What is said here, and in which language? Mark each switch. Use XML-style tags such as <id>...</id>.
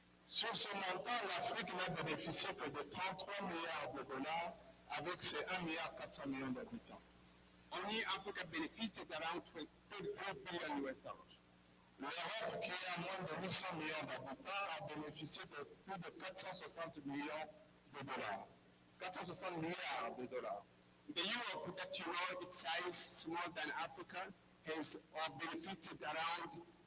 <fr>Sur ce montant, l'Afrique n'a bénéficié que de 33 milliards de dollars avec ses 1,4 milliard d'habitants.</fr> <en>Only Africa benefited around 33 billion US dollars.</en> <fr>L'Europe, qui a moins de 800 millions d'habitants, a bénéficié de plus de 460 millions de dollars. 460 milliards de dollars.</fr> <en>The Europe, that you know its size smaller than Africa, has benefited around</en>